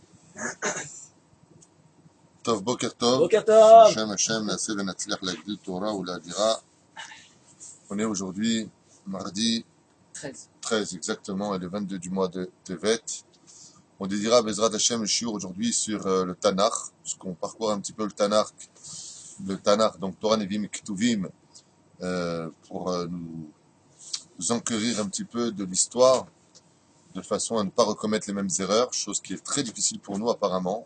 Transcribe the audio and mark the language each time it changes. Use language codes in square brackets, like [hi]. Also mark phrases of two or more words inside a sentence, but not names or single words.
[he] טוב, בוקר טוב. בוקר טוב. Hashem, נעשה ונצליח להגדיל תורה ולהדירה. [fr] On est aujourd'hui mardi 13 exactement, et le 22 du mois de Tevet. On dédiera [he] בעזרת השם [fr] le shiur aujourd'hui sur le Tanakh, puisqu'on parcourt un petit peu le Tanakh, donc Torah Nevim et Ketuvim, pour nous enquérir un petit peu de l'histoire, de façon à ne pas recommettre les mêmes erreurs, chose qui est très difficile pour nous apparemment.